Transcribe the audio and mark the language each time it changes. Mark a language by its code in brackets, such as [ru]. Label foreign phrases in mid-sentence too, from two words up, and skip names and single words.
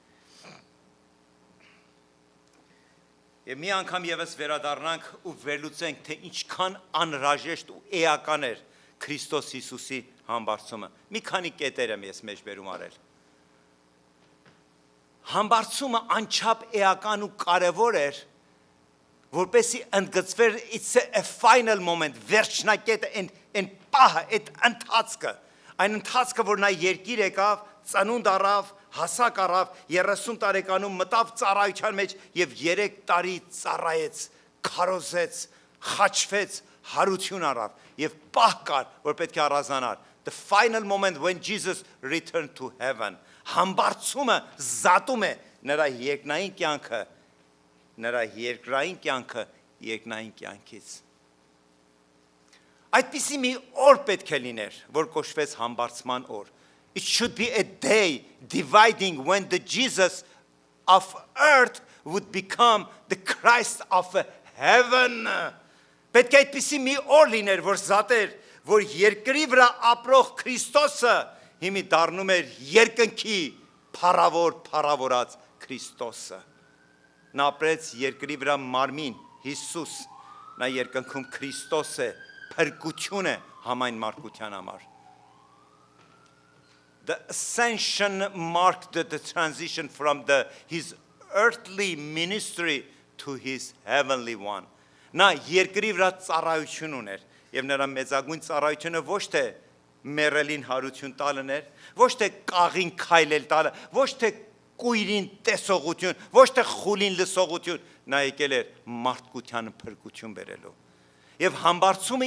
[hy] Եվ մի անգամ եւս վերադառնանք ու վերլուծենք, թե ինչքան անհրաժեշտ ու էական էր Քրիստոս Հիսուսի համբարձումը։ Մի քանի կետեր եմ ես մեջ բերում արել։ Համբարձումը անչափ էական ու կարևոր էր, որպեսզի ընդգծվեր [en] it's a final moment, [hy] վերջնակետը, այն պահը, այդ ընթացքը, այն ընթացքը, որ նա երկիր եկավ, ծնունդ առավ, հասակ առավ, 30 տարեկանում մտավ ծառայության մեջ եւ 3 տարի ծառայեց, քարոզեց, խաչվեց, հարություն առավ եւ պահ կար, որ պետք է առանձնանար։ [en] The final moment when Jesus returned to heaven, [hy] համբարձումը զատում է նրա երկնային կյանքը, նրա երկրային կյանքը երկնային կյանքից։ Այդպիսի մի օր պետք է լիներ, որ կոչվեց համբարձման օր։ [en] It should be a day dividing when the Jesus of earth would become the Christ of heaven. [hy] Պետք է այդպիսի մի օր լիներ, որ զատեր, որ երկրի վրա ապրող Քրիստոսը հիմի դառնում էր երկնքի փառավորած Քրիստոսը։ Նա ապրեց երկրի վրա մարմին, Հիսուս, նա երկնքում Քրիստոս է, փրկություն է համայն մարդկության համար։ [en] The ascension marked the transition from his earthly ministry to his heavenly one. [hy] Նա երկրի վրա ծառայություն ուներ, եւ նրա մեծագույն ծառայությունը ոչ թե մեռելին հարություն տալն էր, ոչ թե կաղին քայլել տալը, ոչ թե կույրին տեսողություն, ոչ թե խուլին լսողություն, նա եկել էր մարդկության փրկություն բերելու։ Եվ համբարձումը